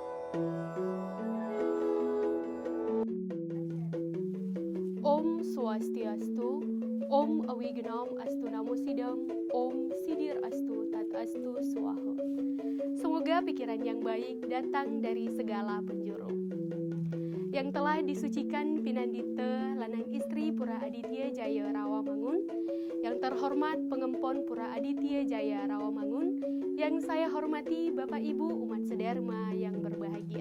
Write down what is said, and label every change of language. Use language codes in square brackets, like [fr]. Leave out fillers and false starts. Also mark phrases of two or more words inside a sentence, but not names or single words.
[sa] Om Swastiastu, Om Awigenam Astu Namo Sidam, Om Sidir Astu Tat Astu Swaha. [id] Semoga pikiran yang baik datang dari segala penjuru. Yang telah disucikan Pinandita Lanang Istri Pura Aditya Jaya Rawamangun, yang terhormat Pengempon Pura Aditya Jaya Rawamangun, yang saya hormati Bapak Ibu umat sedharma yang berbahagia.